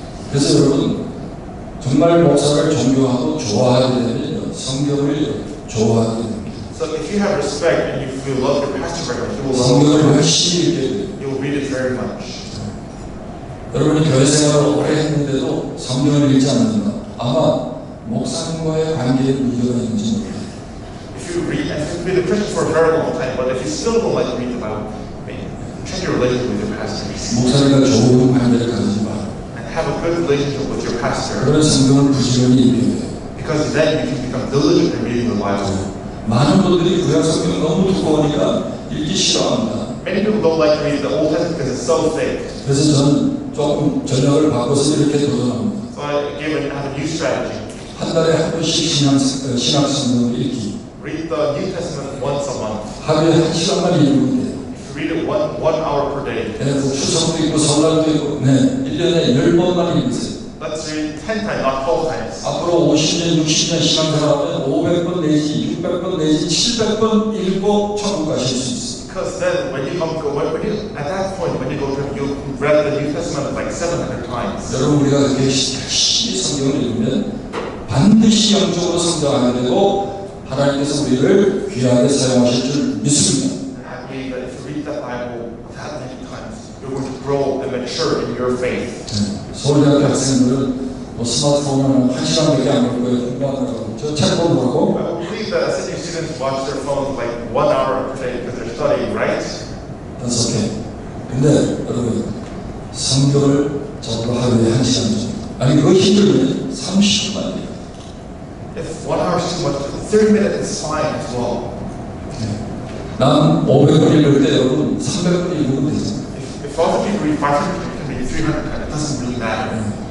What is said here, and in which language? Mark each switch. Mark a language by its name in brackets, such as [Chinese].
[Korean] 그래서 여러분 정말 목사를 존경하고 좋아하게 되면 성경을 좋아하게 됩니다. [English] So if you have respect and if you love your pastor very much, you will love [Korean] 성경을 [English] him. [Korean] 열심히 읽게 돼요. [English] You will read it very much. [Korean] 여러분이 교회 생활을 오래 했는데도 성경을 읽지 않는다. 아마 목사님과의 관계에 문제가 있는지 몰라요. [English] If you read, and you've been a Christian for a very long time, but if you still don't like to read the Bible, check your relationship with your pastors [Korean] 목사님과 좋은 관계를 가지지 마. [English] and have a good relationship with your pastor, [Korean] 그런 성경을 부지런히 읽게 돼요. [English] because then you can become diligent in reading the Bible. [Korean] 많은 분들이 구약 성경 너무 두꺼우니까 읽기 싫어합니다. [English] Many people don't like to read the Old Testament because it's so thick. [Korean] 그래서 저는 조금 전략을 바꿔서 이렇게 도전합니다. [English] So I have a new strategy. [Korean] 한 달에 한 번씩 신학 성경을 읽기. [English] Read the New Testament once a month. [Korean] 하루에 1시간만 읽으면 돼요. [English] If you read it one hour per day, [Korean] 네, 뭐 추석도 있고 설날도 있고, 네, 1년에 10번만 읽으세요. [English] let's read 10 times, not 12 times. [Korean] 앞으로 50년, 60년 신앙생활하면 500번 내지 600번 내지 700번 읽고 천국 가실 수 있어요. [English] Because then, at that point, when you go to heaven, you read the New Testament like 700 times. [Korean] 여러분 우리가 그렇게 열심히 성경을 읽으면 반드시 영적으로 성장하게 되고 하나님께서 우리를 귀하게 사용하실 줄 믿습니다. [English] And I believe that if you read the Bible that many times, you're going to grow and mature in your faith. [Korean] 서울대학교 학생들은 뭐 스마트폰은 1시간밖에 안 볼 거예요. 공부하느라고. 저 책 보느라고. [English] I believe that senior students watch their phones like 1 hour per day because they're studying, right? That's okay. [Korean] 근데 여러분 성경을 적어도 하루에 1시간 정도. 아니 그거 힘들면 30분만 돼요. [English] If 1 hour is too much, 30 minutes is fine as well. [Korean] 난 500번 읽을 때 여러분 300번 읽으면 되잖아요. [English] If other people read 500, you can read 300 times. It doesn't really matter.